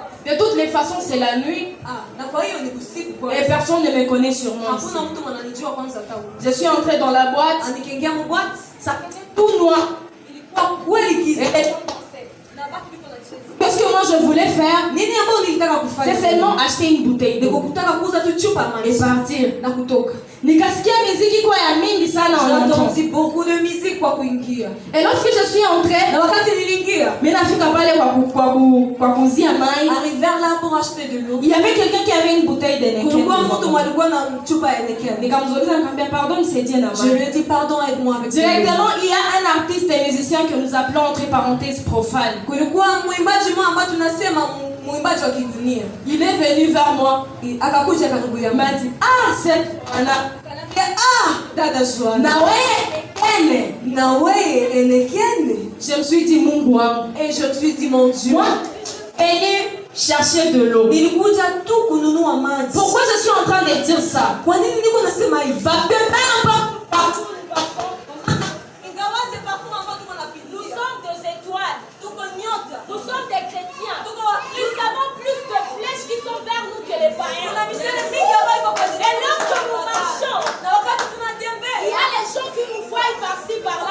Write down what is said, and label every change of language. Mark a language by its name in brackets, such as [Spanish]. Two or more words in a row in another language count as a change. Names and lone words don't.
[French] De toutes les façons, c'est la nuit. Et personne ne me connaît sûrement ici. Je suis entrée dans la boîte. Ça faisait tout noir. Qu'est-ce que moi je voulais faire? C'est seulement acheter une bouteille d'eau et partir. [Swahili] Nikasikia miziki kwa ya mingi sana. [French] J'ai entendu beaucoup de musique [Swahili] kwa kuingia. [French] Et lorsque je suis entrée, [Swahili] na wakati niliingia, mimi nafika pale kwa kuzia mai. [French] Arrivé là pour acheter de l'eau. Il y avait quelqu'un qui avait une bouteille de Heineken. [Swahili] Kulikuwa mtu alikuwa na chupa ya Heineken. Nikamzungumza nikamwambia pardon nisaidie na mai. [French] Je lui ai dit pardon aide-moi avec. Directement, il y a un artiste et musicien que nous appelons entre parenthèses profane. [Swahili] Kulikuwa mwimbaji mmoja ambaye tunasema mwimbaji wa kidunia. [French] Il est venu vers moi. [Swahili] Akakuja karibu yangu. [French] M'a dit ah c'est [Swahili] dada Joana. Na wewe Heineken. [French] Je me suis dit [Swahili] Mungu wangu. [French] Et je me suis dit mon Dieu. Moi, venu chercher de l'eau. [Swahili] Nilikuja tu kununua maji. [French] Pourquoi je suis en train de dire ça? [Swahili] Kwa nini niko nasema hivi? [French] Parce que nous sommes des étoiles. Nous sommes des chrétiens. Nous avons plus de flèches qui sont vers nous que les païens. Et lorsque nous marchons, il y a les gens qui nous voient par-ci, par-là.